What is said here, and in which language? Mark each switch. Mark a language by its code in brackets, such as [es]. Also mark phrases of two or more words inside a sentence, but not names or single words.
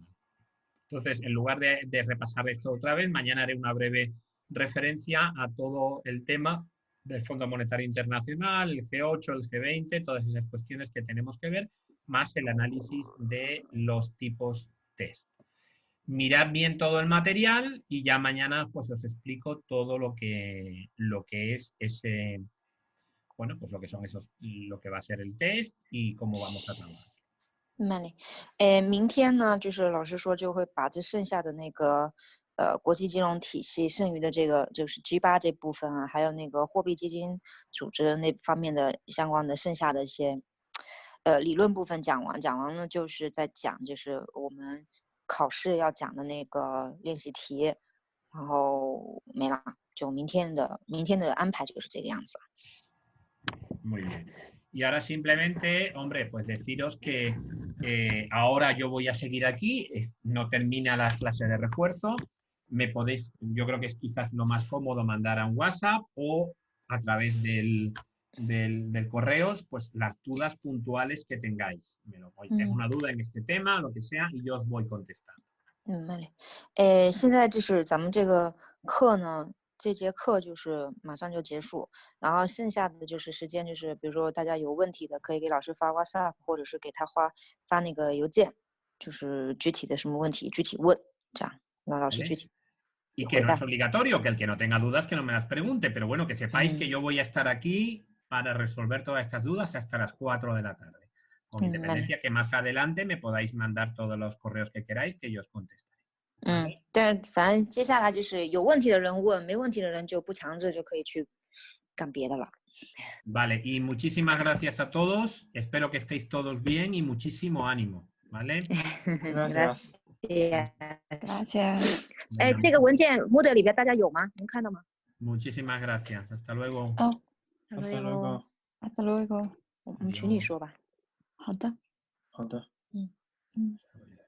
[es] Entonces, en lugar de repasar esto otra vez, mañana haré una breve referencia a todo el tema del Fondo Monetario Internacional, el G8, el G20, todas esas cuestiones que tenemos que ver, más el análisis de los tipos test. Mirad bien todo el material y ya mañana pues os explico todo lo que es ese, bueno, pues lo que son lo que va a ser el test y cómo vamos a trabajar. Vale. [zh] 明天呢，就是老师说就会把这剩下的那个国际金融体系剩余的这个就是 G8 这部分啊，还有那个货币基金组织那方面的相关的剩下的一些理论部分讲完了就是在讲就是我们考试要讲的那个练习题，然后没了，就明天的安排就是这个样子。 [es] Muy bien. Y ahora simplemente, hombre, pues deciros que ahora yo voy a seguir aquí, no termina la clase de refuerzo, yo creo que es quizás lo más cómodo mandar a un WhatsApp o a través del correos, pues las dudas puntuales que tengáis. Tengo una duda en este tema, lo que sea, y yo os voy contestando. Vale. [zh] 现在就是咱们这个课呢，这节课就是马上就结束，然后剩下的就是时间，就是比如说大家有问题的，可以给老师发 WhatsApp， 或者是给他发那个邮件，就是具体的什么问题具体问，这样让老师具体。 [es] Y que no es obligatorio, que el que no tenga dudas que no me las pregunte, pero bueno, que sepáis que yo voy a estar aquí para resolver todas estas dudas hasta las 4 de la tarde. Con independencia que más adelante me podáis mandar todos los correos que queráis que yo os contestaré. [zh] 但反正接下来就是有问题的人问，没问题的人就不强制，就可以去干别的了。 [es] Vale, y muchísimas gracias a todos. Espero que estéis todos bien y muchísimo ánimo, ¿vale? Gracias. Gracias. [zh] 这个文件 Moodle 里边大家有吗？能看到吗？ [es] Muchísimas gracias. Hasta luego. Hasta luego. Hasta luego. [zh] 我们群里说吧。好的。好的。